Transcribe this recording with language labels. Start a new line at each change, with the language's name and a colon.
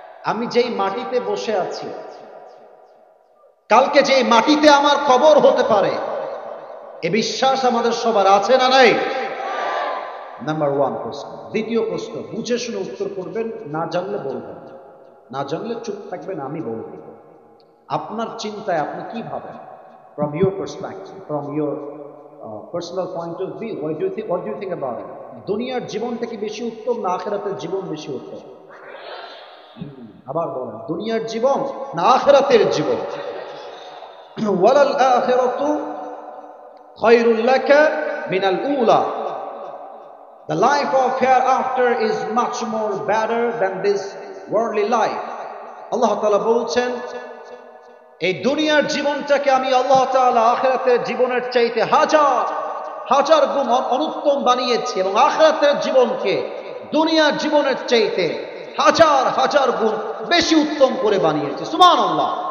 Bangla: আমি যেই মাটিতে বসে আছি, কালকে যেই মাটিতে আমার কবর হতে পারে, এ বিশ্বাস আমাদের সবার আছে না নাই? নাম্বার ওয়ান প্রশ্ন। দ্বিতীয় প্রশ্ন, বুঝে শুনে উত্তর করবেন, না জানলে বলবেন, না জানলে চুপ থাকবেন, আমি বলে দেব। আপনার চিন্তায় আপনি কি ভাবেন?
English: From your perspective, from your personal point of view, what do you think about it?
Bangla: দুনিয়ার জীবনটা কি বেশি উত্তম না আখিরাতের জীবন বেশি উত্তম? আবার বলেন, দুনিয়ার জীবন না আখিরাতের জীবন?
Arabic: ওয়ালাল আখিরাতু খায়রুল লাকা মিনাল উলা।
English: The life of hereafter is much more better than this worldly life.
Bangla: আল্লাহ তাআলা বলছেন, এই দুনিয়ার জীবনটাকে আমি আল্লাহ তাআলা আখিরাতের জীবনের চাইতে হাজার হাজার গুণ অনুত্তম বানিয়েছি, এবং আখিরাতের জীবনকে দুনিয়ার জীবনের চাইতে হাজার হাজার গুণ বেশি উত্তম করে বানিয়েছি। সুবহানাল্লাহ।